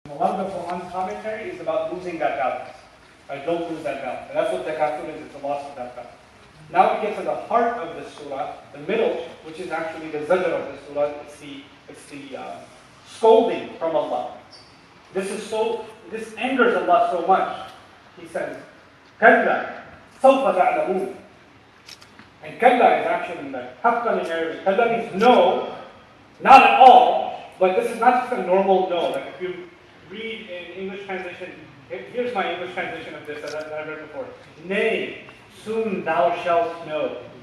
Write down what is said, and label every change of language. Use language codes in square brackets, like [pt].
[en] lot of the Quran commentary is about losing that balance. Right? Don't lose that balance. And that's what takathur is, it's a loss of that balance. Now we get to the heart of the surah, the middle, which is actually the zajr of the surah. It's the scolding from Allah. This angers Allah so much. He says, [ar] كَلَّا سَوْفَ تَعْلَمُونَ. [en] And kalla is actually like haqqan in Arabic. Kalla means no, not at all, but this is not just a normal no. Like if you read in English translation, here's my English translation of this that I've read before. Nay, soon thou shalt know.